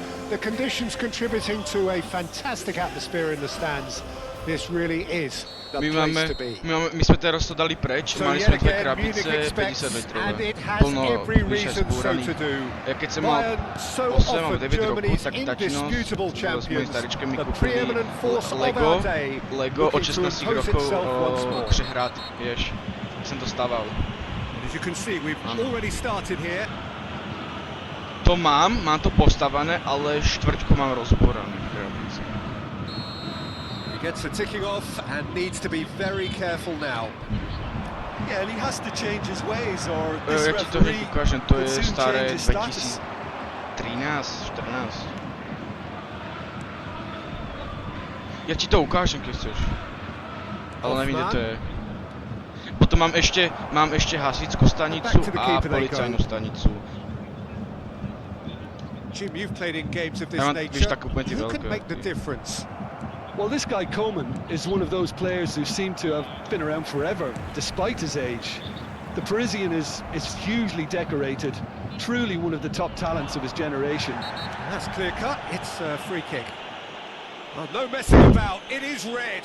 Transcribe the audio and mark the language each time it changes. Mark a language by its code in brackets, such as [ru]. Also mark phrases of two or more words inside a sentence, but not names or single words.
[en] The conditions contributing to a fantastic atmosphere in the stands. This really is the [sk] My [en] place to be. [sk] sme teraz to dali preč, [en] So [sk] mali [en] yet [sk] sme dve [en] again, [sk] krabice, [en] Munich expects, [sk] 50 litrové, [en] and it has [sk] plno [en] every [sk] vyše [en] reason so [sk] zbúraných. [en] to do. [sk] Ja keď som mal [en] Bayern so [sk] 8 alebo [en] often [sk] 9 rokov, [en] Germany's [sk] tak tatino [en] indisputable [sk] s mojím [en] champions, [sk] staričkem mi [en] the [sk] kúpili [en] preeminent force of [sk] Lego [en] our day, [sk] od [en] looking to [sk] 16 [en] impose [sk] rokov [en] itself once more. [sk] přehrát, vieš, som to stával. [en] As you can see, we've already started here. [sk] To mám to postavané, ale štvrťku mám rozborané v krabici. [en] He gets the ticking off and needs to be very careful now. Yeah, and he has to change his ways, or this [sk] Ja ti to hneď [en] referee [sk] ukážem, to [en] could [sk] je [en] soon [sk] staré [en] change his status. [sk] 2013, 14. Ja ti to ukážem, keď chceš. Ale neviem, kde to je. Potom mám ešte hasičskú stanicu a policajnú stanicu. [en] Jim, you've played in games of this [sk] Ja mám, [en] nature. [sk] vieš, také úplne tie [en] Who [sk] veľké. [en] can make the difference? Well, this guy Coman is one of those players who seem to have been around forever, despite his age. The Parisian is hugely decorated, truly one of the top talents of his generation. That's clear cut. It's a free kick. Oh, no messing about. It is red.